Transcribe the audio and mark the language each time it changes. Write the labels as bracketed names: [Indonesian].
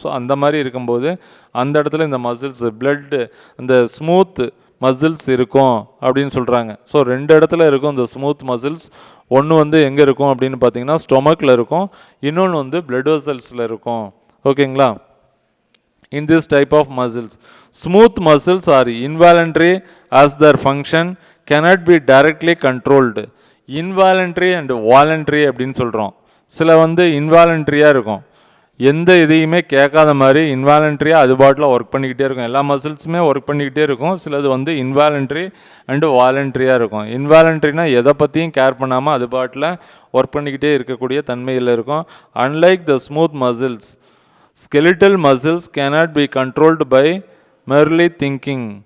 [Tamil] So அந்த மாதிரி இருக்கும்போது அந்த இடத்துல இந்த மசில்ஸ் பிளட்டு இந்த ஸ்மூத் மசில்ஸ் இருக்கும் அப்படின்னு சொல்கிறாங்க. ஸோ 2 இடத்துல இருக்கும் இந்த ஸ்மூத் மசில்ஸ். ஒன்று வந்து எங்கே இருக்கும் அப்படின்னு பார்த்தீங்கன்னா ஸ்டொமக்கில் இருக்கும், இன்னொன்று வந்து பிளட் வெசல்ஸில் இருக்கும். ஓகேங்களா? [English] In this type of muscles, smooth muscles are involuntary as their function cannot be directly controlled. [Tamil] Involuntary and voluntary அப்படின்னு சொல்கிறோம். சில வந்து இன்வாலண்ட்ரியாக இருக்கும், எந்த இதையுமே கேட்காத மாதிரி இன்வாலண்ட்ரியாக அது பாட்டில் ஒர்க் பண்ணிக்கிட்டே இருக்கும். எல்லா மசில்ஸுமே ஒர்க் பண்ணிக்கிட்டே இருக்கும். சிலது வந்து இன்வாலண்ட்ரி அண்டு வாலண்ட்ரியாக இருக்கும். இன்வாலண்ட்ரினா எதை பற்றியும் கேர் பண்ணாமல் அது பாட்டில் ஒர்க் பண்ணிக்கிட்டே இருக்கக்கூடிய தன்மையில் இருக்கும். [English] Unlike the smooth muscles, skeletal muscles cannot be controlled by merely thinking.